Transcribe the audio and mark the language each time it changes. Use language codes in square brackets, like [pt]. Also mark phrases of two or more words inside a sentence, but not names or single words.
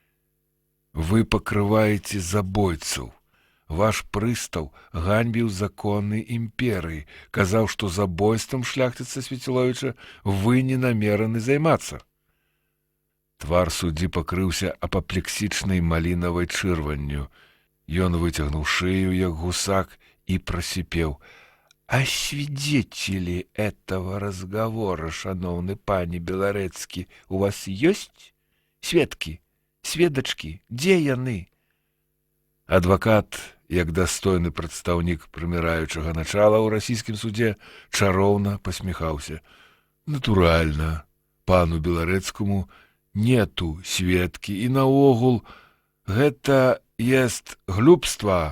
[be] Вы пакрываеце забойцаў. Ваш прыстаў ганьбіў законы імперыі, казаў, што забойствам шляхціца Светиловича вы не намераны займацца. Твар суддзі пакрыўся апаплексічнай малінавай чырванню. Ён выцягнуў шею, як гусак, і [ru] просипел: «А свидетели этого разговора, [be] шановны пане [ru] Белорецкий, у вас есть? Сведки, сведочки, где яны?» [be] Адвакат, як дастойны прадстаўнік прыміраючага начала ў расійскім судзе, чароўна пасміхаўся. Натуральна, пану Беларэцкаму нету сведкі, і наогул гэта есть глупства.